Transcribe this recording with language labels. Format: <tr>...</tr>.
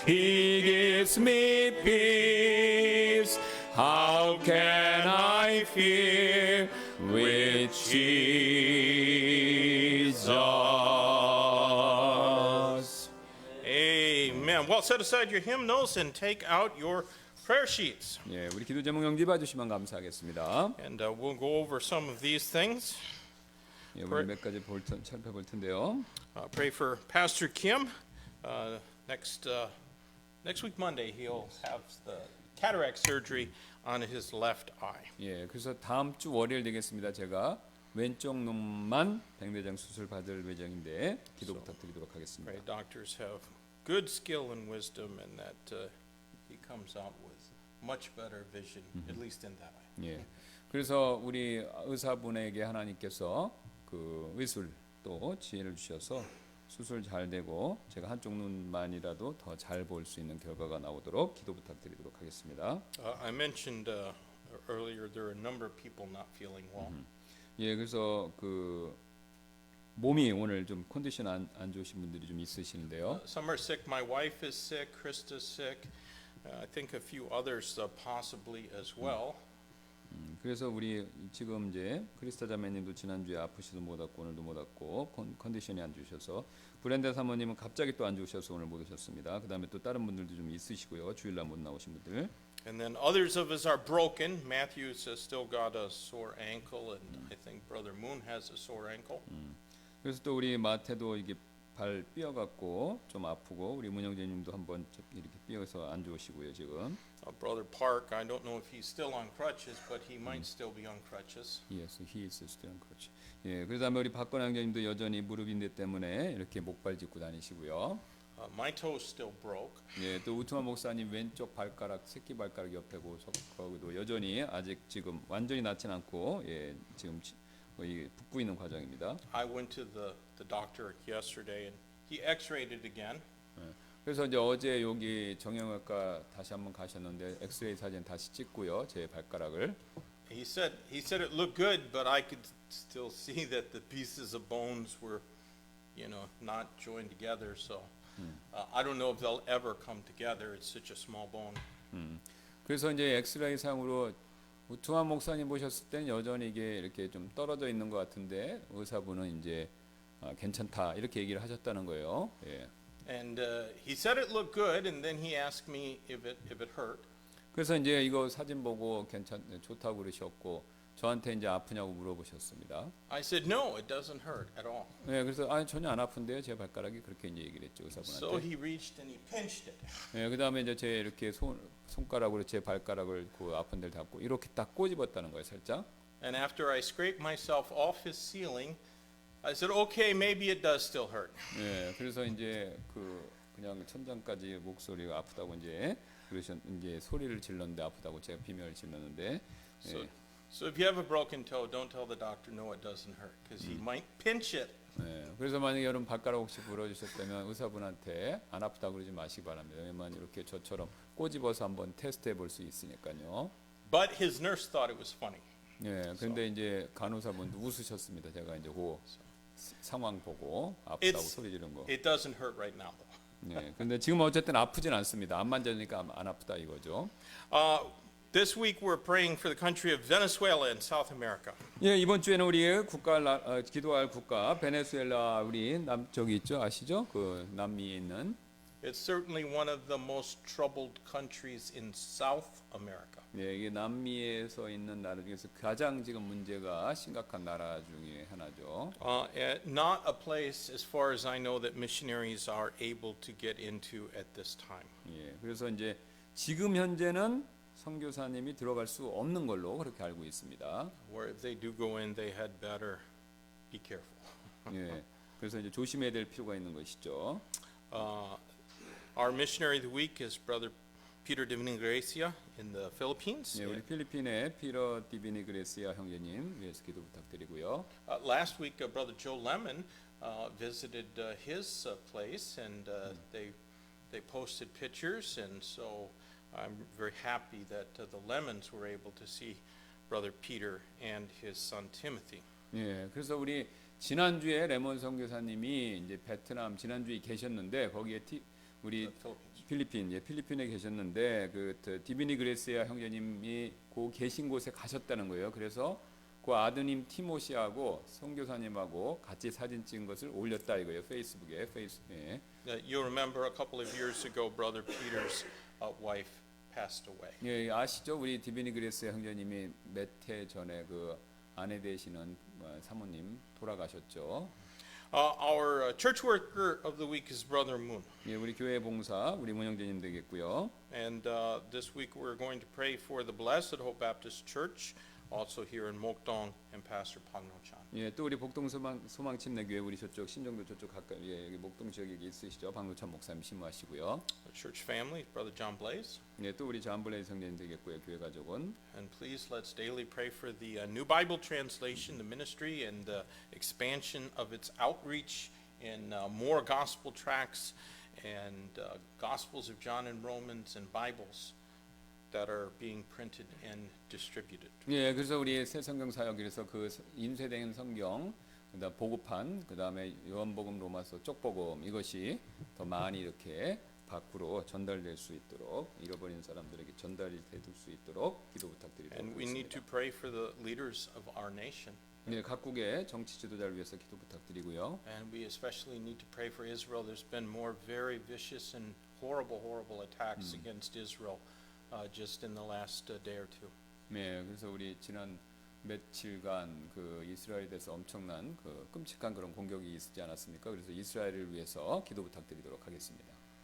<en>He gives me peace. How can I fear with Jesus? Amen. Well, set aside your hymnals and take out your prayer sheets.</en> <ko>예, 우리 기도 제목 영지 봐주시면 감사하겠습니다.</ko> <en>And we'll go over some of these things.</en> <ko>예, 우리 몇 가지 살펴볼 텐데요.</ko> <en>Pray for Pastor Kim. Next week Monday he'll have the cataract surgery on his left eye.</en> <ko>예, 그래서 다음 주 월요일 되겠습니다. 제가 왼쪽 눈만 백내장 수술 받을 예정인데 기도 부탁드리도록 하겠습니다.</ko> <en>Pray doctors have good skill and wisdom, and that he comes out with much better vision, at least in that eye.</en> <ko>예, 그래서 우리 의사분에게 하나님께서 그 의술 또 지혜를 주셔서 수술 잘 되고 제가 한쪽 눈만이라도 더 잘 볼 수 있는 결과가 나오도록 기도 부탁드리도록 하겠습니다.</ko> <en>I mentioned earlier there are a number of people not feeling well.</en> <ko>예, 그래서 그 몸이 오늘 좀 컨디션 안 좋으신 분들이 좀 있으시는데요.</ko> <en>Some are sick. My wife is sick. Krista's sick. I think a few others possibly as well.</en> <ko>그래서 우리 지금 이제 크리스타 자매님도 지난주에 아프시도 못 왔고 오늘도 못 왔고 컨디션이 안 좋으셔서 브렌다 사모님은 갑자기 또 안 좋으셔서 오늘 못 오셨습니다. 그다음에 또 다른 분들도 좀 있으시고요. 주일날 못 나오신 분들.</ko> <en>And then others of us are broken. Matthew's still got a sore ankle, and I think Brother Moon has a sore ankle.</en> <ko>그래서 또 우리 마태도 이게 발 삐어 갖고 좀 아프고 우리 문영재님도 한번 이렇게 삐어서 안 좋으시고요 지금.</ko> <en>Brother Park, I don't know if he's still on crutches, but he might still be on crutches. Yes, he is still on crutch.</en> <ko>예, 그다음에 우리 박건혜 형제님도 여전히 무릎인대 때문에 이렇게 목발 짚고 다니시고요.</ko> <en>My toe's still broke.</en> <ko>예, 또 우투마 목사님 왼쪽 발가락 새끼 발가락 옆에고 거기도 여전히 아직 지금 완전히 낫진 않고 예, 지금 거의 붓고 있는 과정입니다.</ko> <en>I went to the doctor yesterday, and he X-rayed it again.</en> <ko>그래서 이제 어제 여기 정형외과 다시 한번 가셨는데 엑스레이 사진 다시 찍고요, 제 발가락을.</ko> <en>He said it looked good, but I could still see that the pieces of bones were, not joined together. So I don't know if they'll ever come together. It's such a small bone.</en> <ko>그래서 이제 엑스레이 상으로 우투한 목사님 보셨을 때는 여전히 이게 이렇게 좀 떨어져 있는 것 같은데 의사분은 이제 괜찮다 이렇게 얘기를 하셨다는 거예요. 예.</ko> <en>And he said it looked good, and then he asked me if it hurt.</en> <ko>그래서 이제 이거 사진 보고 좋다고 그러셨고 저한테 이제 아프냐고 물어보셨습니다.</ko> <en>I said no, it doesn't hurt at all.</en> <ko>네, 그래서 전혀 안 아픈데요, 제 발가락이 그렇게 이제 얘기를 했죠 의사분한테.</ko> <en>So he reached and he pinched it.</en> <ko>네, 그다음에 이제 제 이렇게 손가락으로 제 발가락을 그 아픈 데를 잡고 이렇게 딱 꼬집었다는 거예요, 살짝.</ko> <en>And after I scraped myself off his ceiling, I said, okay, maybe it does still hurt.</en> <ko>네, 그래서 이제 그냥 천장까지 목소리가 아프다고 이제 이제 소리를 질렀는데 아프다고 제가 비명을 질렀는데.</ko> <en>So if you have a broken toe, don't tell the doctor no, it doesn't hurt, because he might pinch it.</en> <ko>네, 그래서 만약에 여러분 발가락 혹시 부러지셨다면 의사분한테 안 아프다고 그러지 마시기 바랍니다. 왜냐면 이렇게 저처럼 꼬집어서 한번 테스트해 볼 수 있으니까요.</ko> <en>But his nurse thought it was funny.</en> <ko>예, 그런데 이제 간호사분도 웃으셨습니다. 제가 이제 그 상황 보고 아프다고</ko> <en>It's-</en> <ko>소리 지른 거.</ko> <en>It doesn't hurt right now, though.</en> <ko>예, 근데 지금 어쨌든 아프진 않습니다. 안 만져니까 안 아프다 이거죠.</ko> <en>This week we're praying for the country of Venezuela in South America.</en> <ko>예, 이번 주에는 우리 기도할 국가 베네수엘라 우리 남쪽이 있죠, 아시죠? 그 남미에 있는.</ko> <en>It's certainly one of the most troubled countries in South America.</en> <ko>예, 이게 남미에서 있는 나라 중에서 가장 지금 문제가 심각한 나라 중에 하나죠.</ko> <en>Not a place, as far as I know, that missionaries are able to get into at this time.</en> <ko>예, 그래서 이제 지금 현재는 선교사님이 들어갈 수 없는 걸로 그렇게 알고 있습니다.</ko> <en>Where if they do go in, they had better be careful.</en> <ko>예, 그래서 이제 조심해야 될 필요가 있는 것이죠.</ko> <en>Our missionary of the week is Brother Peter Divina-Gracia in the Philippines.</en> <ko>예, 우리 필리핀의 피러 디비니그레시아 형제님 위해서 기도 부탁드리고요.</ko> <en>Last week, Brother Joe Lemon visited his place, and they posted pictures, and so I'm very happy that the Lemons were able to see Brother Peter and his son Timothy.</en> <ko>예, 그래서 우리 지난주에 레몬 선교사님이 이제 베트남 지난주에 계셨는데 거기에 우리</ko> <en>Philippines.</en> <ko>필리핀에 계셨는데 그 디비니그레시아 형제님이 그 계신 곳에 가셨다는 거예요. 그래서 그 아드님 티모시하고 선교사님하고 같이 사진 찍은 것을 올렸다 이거예요. 페이스북에. 예.</ko> <en>You remember a couple of years ago, Brother Peter's wife passed away.</en> <ko>예, 아시죠? 우리 디비니그레시아 형제님이 몇 해 전에 그 아내 되시는 사모님 돌아가셨죠.</ko> <en>Our church worker of the week is Brother Moon.</en> <ko>예, 우리 교회 봉사 우리 문영재님 되겠고요.</ko> <en>And this week we're going to pray for the Blessed Hope Baptist Church, also here in Mokdong, and Pastor Pang No-chan.</en> <ko>예, 또 우리 복동 소망침례교회 우리 저쪽 신정도 저쪽 가까이 예, 여기 목동 지역에 있으시죠. 박노찬 목사님 심무하시고요.</ko> <en>The church family, Brother John Blaze.</en> <ko>예, 또 우리 잠블레이 성도님 되겠고요. 교회 가족은</ko> <en>And please let's daily pray for the New Bible Translation, the ministry, and the expansion of its outreach in more gospel tracts and Gospels of John and Romans and Bibles that are being printed and distributed.</en> <ko>예, 그래서 우리 새 성경 사역에서 그 인쇄된 성경 그다음 보급판 그다음에 요한복음 로마서 쪽복음 이것이 더 많이 이렇게 밖으로 전달될 수 있도록 잃어버린 사람들에게 전달이 될 수 있도록 기도 부탁드리도록</ko> <en>And we need to</en> <ko>하겠습니다.</ko> <en>pray for the leaders of our nation.</en> <ko>예, 각국의 정치 지도자를 위해서 기도 부탁드리고요.</ko> <en>And we especially need to pray for Israel. There's been more very vicious and horrible attacks against Israel just in the last day or two.</en> <ko>네, 그래서 우리 지난 며칠간 그 이스라엘에 대해서 엄청난 그 끔찍한 그런 공격이 있지 않았습니까? 그래서 이스라엘을 위해서 기도 부탁드리도록 하겠습니다.</ko>